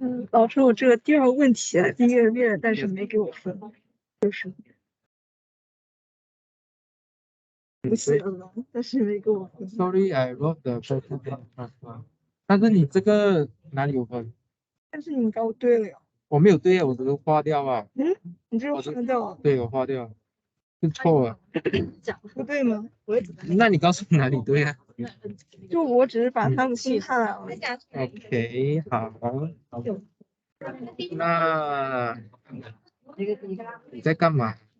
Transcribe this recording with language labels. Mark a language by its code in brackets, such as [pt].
[zh] 老师，我这个第2个问题第一个列，但是没给我分，就是不写了，但是没给我分。 [en] Sorry, I wrote the first one. [zh] 但是你这个哪里有分？但是你刚对了呀。我没有对啊，我只是划掉啊。你这个划掉了。对，我划掉了，是错了。不对吗？那你告诉我哪里对啊？就我只是把它们分开来了。 OK，好。那你在干嘛？